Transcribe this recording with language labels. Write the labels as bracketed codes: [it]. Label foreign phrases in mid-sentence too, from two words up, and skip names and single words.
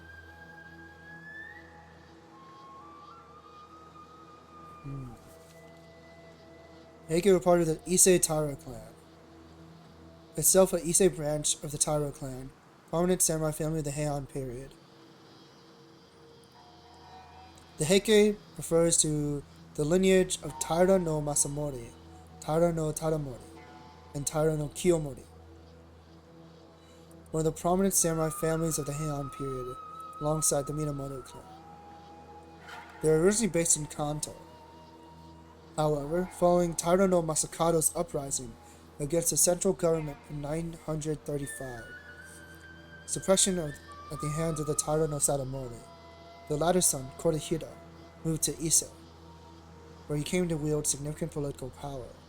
[en] Heike were part of the Issei Taira clan. Itself a Issei branch of the Taira clan, prominent samurai family of the Heian period. The Heike refers to the lineage of Taira no Masamori, Taira no Tadamori, and Taira no Kiyomori, one of the prominent samurai families of the Heian period, alongside the Minamoto clan. They were originally based in Kanto. However, following Taira no Masakado's uprising against the central government in 935, suppression at the hands of the Taira no Sadamori, the latter's son, Korihira, moved to Ise, where he came to wield significant political power.